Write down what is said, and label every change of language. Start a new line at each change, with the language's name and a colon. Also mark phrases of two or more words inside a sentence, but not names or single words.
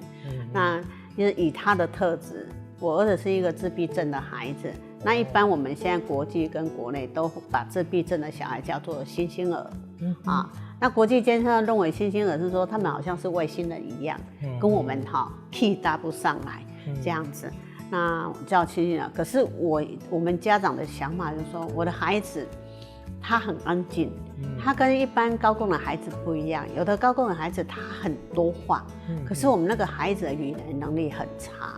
Chinese: 那就是以他的特質，我兒子是一個自閉症的孩子。那一般我們現在國際跟國內都把自閉症的小孩叫做星星兒，那國際間上認為星星兒是說他們好像是外星人一樣，跟我們 key 搭不上來這樣子，那叫星星兒。可是我們家長的想法就是說，我的孩子他很安靜，他跟一般高共的孩子不一樣，有的高共的孩子他很多話，可是我們那個孩子的語言能力很差。